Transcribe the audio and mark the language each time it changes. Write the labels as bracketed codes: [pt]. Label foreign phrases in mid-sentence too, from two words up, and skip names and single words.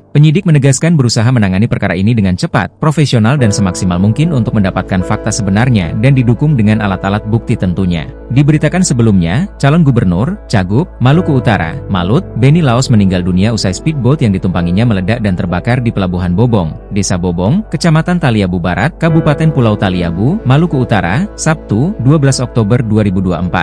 [id] Penyidik menegaskan berusaha menangani perkara ini dengan cepat, profesional dan semaksimal mungkin untuk mendapatkan fakta sebenarnya dan didukung dengan alat-alat bukti tentunya. Diberitakan sebelumnya, calon gubernur, Cagup, Maluku Utara, Malut, Benny Laos meninggal dunia usai speedboat yang ditumpanginya meledak dan terbakar di Pelabuhan Bobong, Desa Bobong, Kecamatan Taliabu Barat, Kabupaten Pulau Taliabu, Maluku Utara, Sabtu, 12 Oktober 2024.